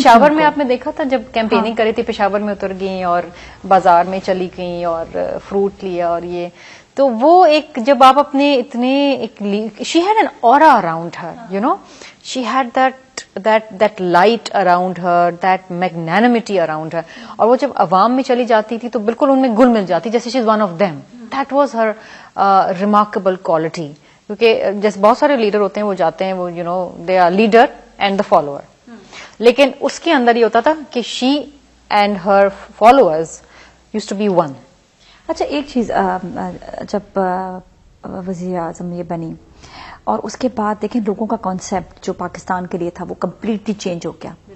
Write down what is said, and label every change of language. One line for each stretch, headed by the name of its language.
Urdu: پشاور میں آپ نے دیکھا تھا جب کیمپیننگ کری تھی، پشاور میں اتر گئی اور بازار میں چلی گئی اور فروٹ لیا اور یہ. تو وہ ایک جب آپ اپنے اتنے
English: She had an aura around her, you know she had that light around her, that magnanimity around her.
Urdu: اور وہ جب عوام میں چلی جاتی تھی تو بالکل ان میں گل مل جاتی، جیسے
English: she is one of them. That was her remarkable quality.
Urdu: کیونکہ جیسے بہت سارے لیڈر ہوتے ہیں وہ جاتے ہیں، وہ
English: they are leader and the follower.
Urdu: لیکن اس کے اندر یہ ہوتا تھا کہ
English: she and her followers used to be one.
Urdu: اچھا، ایک چیز جب وزیر اعظم یہ بنی اور اس کے بعد دیکھیں لوگوں کا کانسیپٹ جو پاکستان کے لیے تھا وہ کمپلیٹلی چینج ہو گیا.